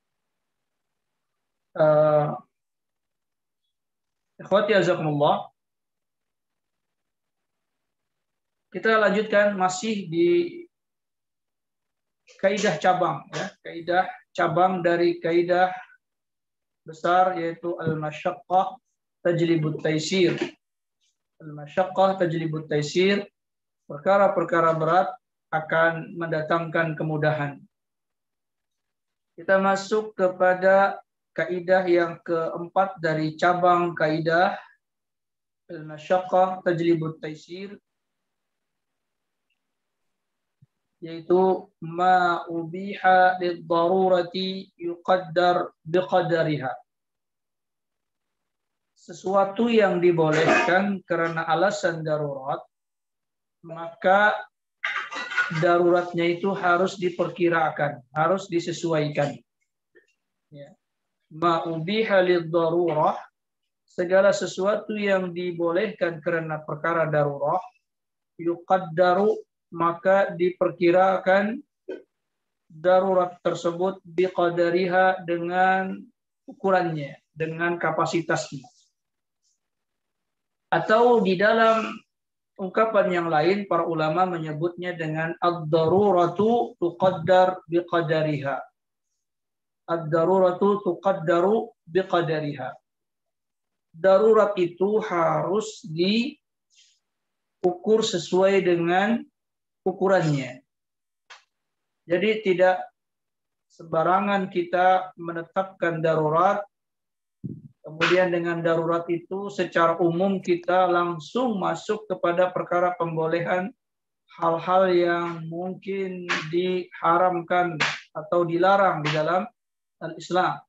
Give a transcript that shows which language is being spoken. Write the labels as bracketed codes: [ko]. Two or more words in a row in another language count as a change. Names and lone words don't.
[ar] إخوتي أعزكم الله. [id] Kita lanjutkan masih di kaidah cabang, ya, kaidah cabang dari kaidah besar yaitu [ar] المشقة تجلب التيسير. المشقة تجلب التيسير, [id] perkara-perkara berat akan mendatangkan kemudahan. Kita masuk kepada kaidah yang keempat dari cabang kaidah [ar] المشقة تجلب التيسير, [id] yaitu [ar] ما أبيح للضرورة يقدر بقدرها. [id] Sesuatu yang dibolehkan karena alasan darurat, maka daruratnya itu harus diperkirakan, harus disesuaikan. Ya. [ar] ما أبيح للضرورة, [id] segala sesuatu yang dibolehkan karena perkara darurat, yuqaddaru, maka diperkirakan darurat tersebut biqadariha, dengan ukurannya, dengan kapasitasnya. Atau di dalam ungkapan yang lain para ulama menyebutnya dengan [ar] الضرورة تقدر بقدرها. الضرورة تقدر بقدرها. [id] Darurat itu harus diukur sesuai dengan ukurannya. Jadi tidak sembarangan kita menetapkan darurat, kemudian dengan darurat itu secara umum kita langsung masuk kepada perkara pembolehan hal-hal yang mungkin diharamkan atau dilarang di dalam al-Islam.